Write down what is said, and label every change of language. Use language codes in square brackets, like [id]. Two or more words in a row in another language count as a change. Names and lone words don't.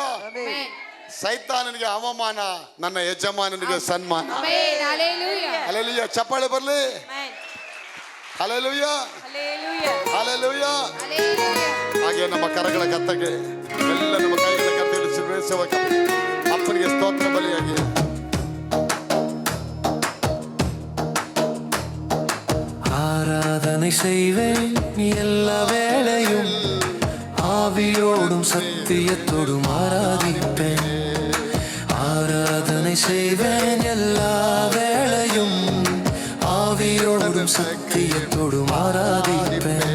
[kn] ಸೈತಾನನಿಗೆ ಅವಮಾನ, ನನ್ನ ಯಜಮಾನನಿಗೆ ಸನ್ಮಾನ. ಹಲ್ಲೆಲೂಯಾ. ಚಪ್ಪಾಳೆ ಬರ್ಲಿ. ಹಲ್ಲೆಲೂಯಾ. ಹಲ್ಲೆಲೂಯಾ. ಹಾಗೆ ನಮ್ಮ ಕರಗಳ ಕತ್ತಗೆ ಎಲ್ಲ ನಮ್ಮ ಕೈಗಳ ಕತ್ತೆ ಅಪ್ಪನಿಗೆ ಸ್ತೋತ್ರ ಬಲಿಯಾಗಿ [ta] ஆராதனை செய்வேன் எல்லா வேளையும், ஆவியோடும் சத்தியத்தோடும் ஆராதிப்பேன். ஆராதனை செய்வேன் எல்லா வேளையும், ஆவியோடும் சத்தியத்தோடும் ஆராதிப்பேன்.